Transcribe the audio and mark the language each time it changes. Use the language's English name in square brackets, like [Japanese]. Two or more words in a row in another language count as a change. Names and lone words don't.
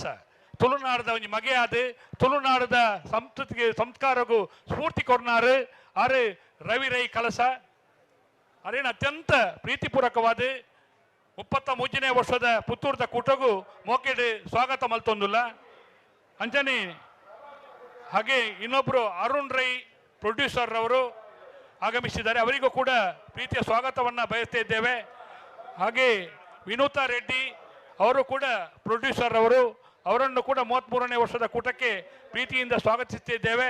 [Tulu] ತುಳುನಾಡದ ಒಂಜಿ ಮಗೆ ಆದು ತುಳುನಾಡದ ಸಂಸ್ಕೃತಿಗೆ ಸಂಸ್ಕಾರಗೂ ಸ್ಫೂರ್ತಿ ಕೊಡ್ನಾರು ಆರು ರವಿ ರೈ ಕಲಸ. ಅದೇನು ಅತ್ಯಂತ ಪ್ರೀತಿಪೂರ್ವಕವಾದ 33ನೇ ವರ್ಷದ ಪುತ್ತೂರದ ಕೂಟಗೂ ಮೋಕೆಡ್ ಸ್ವಾಗತ ಮಲ್ತೊಂದುಲ್ಲ ಅಂಚನೆ. [Kannada] ಹಾಗೆ ಇನ್ನೊಬ್ರು ಅರುಣ್ ರೈ ಪ್ರೊಡ್ಯೂಸರ್ ಅವರು ಆಗಮಿಸಿದ್ದಾರೆ, ಅವರಿಗೂ ಕೂಡ ಪ್ರೀತಿಯ ಸ್ವಾಗತವನ್ನು ಬಯಸ್ತಾ ಇದ್ದೇವೆ. ಹಾಗೆ ವಿನೂತಾ ರೆಡ್ಡಿ ಅವರು ಕೂಡ ಪ್ರೊಡ್ಯೂಸರ್ ಅವರು, ಅವರನ್ನು ಕೂಡ 33ನೇ ವರ್ಷದ ಕೂಟಕ್ಕೆ ಪ್ರೀತಿಯಿಂದ ಸ್ವಾಗತಿಸುತ್ತಿದ್ದೇವೆ.